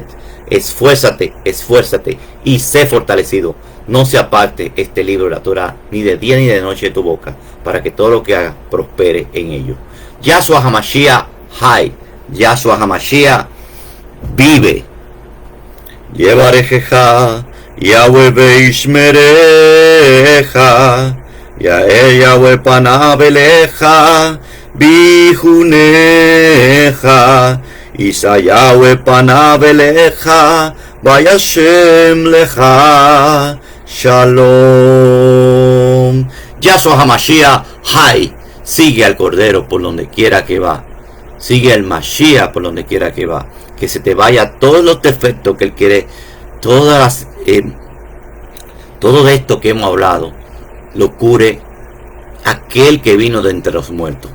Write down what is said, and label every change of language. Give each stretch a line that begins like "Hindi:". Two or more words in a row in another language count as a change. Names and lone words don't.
Spanish: Esfuérzate, esfuérzate y sé fortalecido. No se aparte este libro de la Torah ni de día ni de noche de tu boca, para que todo lo que hagas prospere en ello.
Hebrew: ישוע המשיח חי. Yahshua HaMashiach vive. יברכך יהוה וישמרך יאר יהוה פניו אליך ויחנך ישא יהוה פניו אליך וישם לך שלום. ישוע המשיח חי.
Spanish: Sigue al Cordero por donde quiera que va. Sigue al Mashiach por donde quiera que va. Que se te vaya todos los defectos que él quiere. Todo esto que hemos hablado lo cure aquel que vino de entre los muertos.